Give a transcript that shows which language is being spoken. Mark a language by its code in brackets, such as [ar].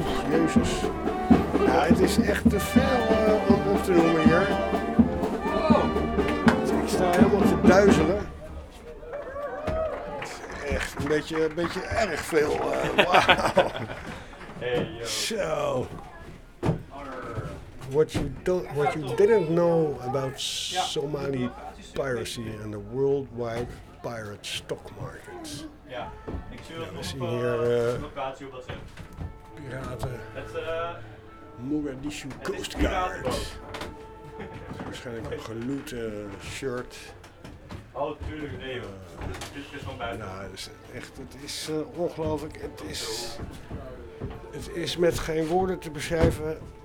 [nl] Jezus. Ja, het is echt te veel om op te noemen hier. Ik sta helemaal te duizelen. Het is echt een beetje erg veel. Wauw. Zo. [en] What you didn't know about Somali piracy and the worldwide pirate stock market. [nl] Ja, we zien hier piraten, Mogadishu Coast Guard, waarschijnlijk een geloot shirt. Oh, tuurlijk, nee, dit is van buiten. Nou, het is ongelooflijk, het is met geen woorden te beschrijven.